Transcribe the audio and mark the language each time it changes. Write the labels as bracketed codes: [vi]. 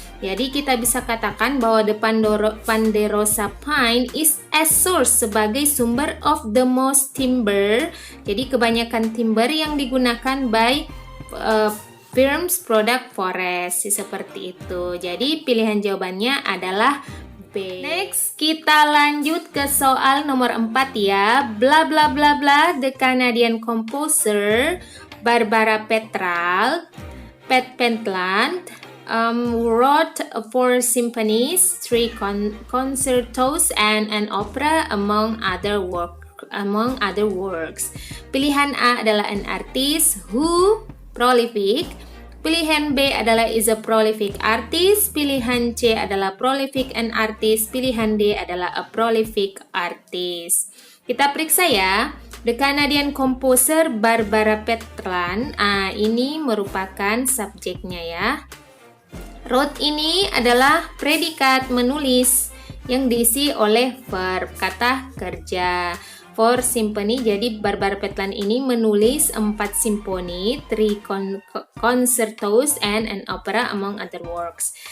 [id] Jadi kita bisa katakan bahwa [en] the Ponderosa pine is a source [id] sebagai sumber [en] of the most timber. [id] Jadi kebanyakan timber yang digunakan by [en] firms product forest. [id] Seperti itu. Jadi pilihan jawabannya adalah B. Next, kita lanjut ke soal nomor 4 ya. [en] Bla bla bla bla, the Canadian composer Barbara Pentland wrote 4 symphonies, 3 concertos, and an opera among other works. [id] Pilihan A adalah [en] an artist who prolific. [id] Pilihan B adalah [en] is a prolific artist. [id] Pilihan C adalah [en] prolific an artist. [id] Pilihan D adalah [en] a prolific artist. [id] Kita periksa ya. [en] The Canadian composer Barbara Pentland. [id] Ini merupakan subjeknya ya. Wrote ini adalah predikat menulis yang diisi oleh verb, kata kerja. 4 symphony, jadi Barbara Pentland ini menulis 4 simfoni, [en] 3 concertos, and an opera among other works.